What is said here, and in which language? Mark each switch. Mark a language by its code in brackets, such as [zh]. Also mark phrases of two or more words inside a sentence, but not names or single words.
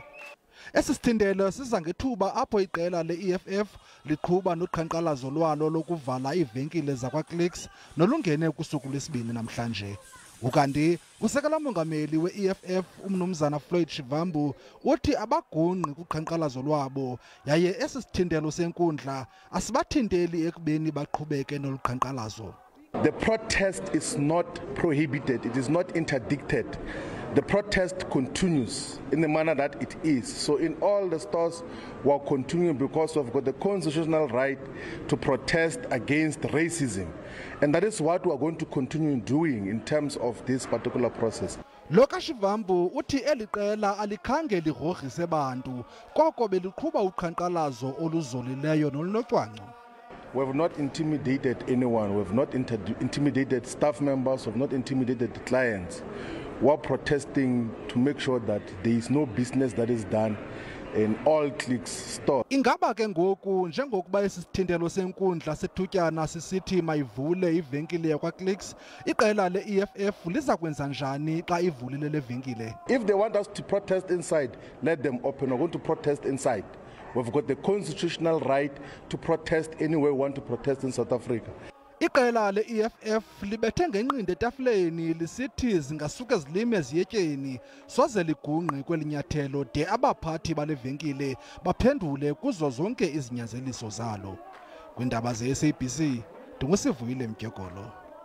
[xh] Esi sithintelo siza ngethuba apho iqela le-EFF liqhuba noqhankqalazo lwalo lokuvala iivenkile zakwaClicks nolungene kusuku lwesibini namhlanje. Ukanti usekela mongameli we-EFF umnumzana Floyd Shivambu uthi abagungqi kuqhankqalazo lwabo, yaye esi sithintelo senkundla asibathinteli ekubeni baqhubeke nolu qhankqalazo. [en] The protest is not prohibited, it is not interdicted. The protest continues in the manner that it is. So in all the stores we're continuing because we've got the constitutional right to protest against racism. And that is what we're going to continue doing in terms of this particular process. [xh] Loka Shivambu uthi eli qela alikhange ligrogrise bantu, koko beliqhuba uqhankqalazo oluzolileyo nolunocwangco. [en] We have not intimidated anyone, we have not intimidated staff members, we have not intimidated clients. We are protesting to make sure that there is no business that is done in all Clicks stores. [xh] Ingaba ke ngoku njengokuba isithintelo senkundla sethutyana sisithi mayivule ivenkile yakwaClicks, iqela le-EFF liza kwenza njani xa ivulile le venkile? [en] If they want us to protest inside, let them open. We're going to protest inside. We've got the constitutional right to protest anywhere we want to protest in South Africa. [xh] Iqela le-EFF libethe ngenqindi etafuleni lisithi zingasuke zilime ziyetyeni soze ligungqe kweli nyathelo de abaphathi bale venkile baphendule kuzo zonke izinyanzeliso zalo. Kwindaba ze-SABC, Ndingusivuyile Mdyegolo.